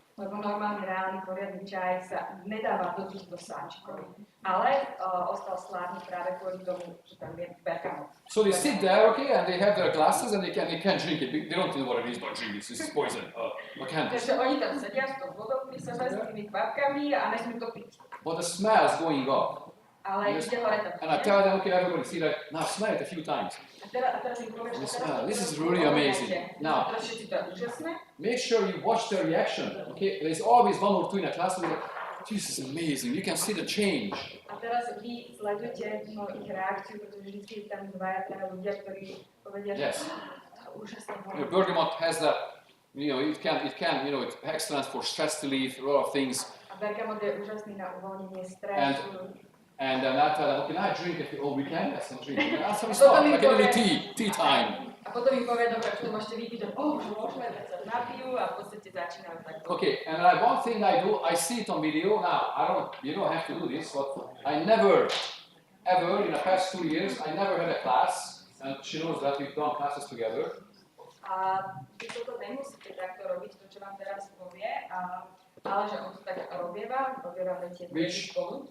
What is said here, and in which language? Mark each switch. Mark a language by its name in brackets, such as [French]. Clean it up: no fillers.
[Slovak] Lebo normálny, reálny, poriadny čaj sa nedáva do týchto sáčkov. Ale ostal slávny práve kvôli tomu, že tam je bergamot. [English] So they sit there, okay, and they have their glasses and they can't drink it. They don't know what it is, don't drink this. This is poison. What can this? [Slovak] Takže oni tam sedia s tou vodou, pri sebe, s tými kvapkami a nesmú to piť. [English] But the smell is going up. [Slovak] Ale ide hore to. [English] And I tell them, okay, everybody see that. Now smell it a few times. [Slovak] A teraz im povieš, že [English] This is really amazing. Now, [Slovak] všetci to je úžasné. [English] make sure you watch their reaction. Okay, there's always one or two in a class who are like, this is amazing. You can see the change. [Slovak] A teraz vy sledujete ich reakciu, pretože vždy je tam dvaja ľudia, ktorí povedia, že [English] Yes. [Slovak] úžasné [English] You know, bergamot has that. You know, it can. You know, it's excellent for stress relief, a lot of things. [Slovak] A bergamot je úžasný na uvoľnenie stresu. [English] And then I tell them, okay, now I drink it all weekend. Yes, I'm drinking. That's how we start. Like a little tea time. [Slovak] A potom im povie, dobre, čo môžete vypiť, že môžeme, tak sa napijú a v podstate začínajú takto. [English] Okay, and one thing I do, I see it on video. Now, you don't have to do this, but I never, ever, in the past 2 years, I never had a class, and she knows that we've done classes together. [Slovak] A vy toto nemusíte takto robiť, to, čo vám teraz povie, ale že on to tak robievame tie spolu.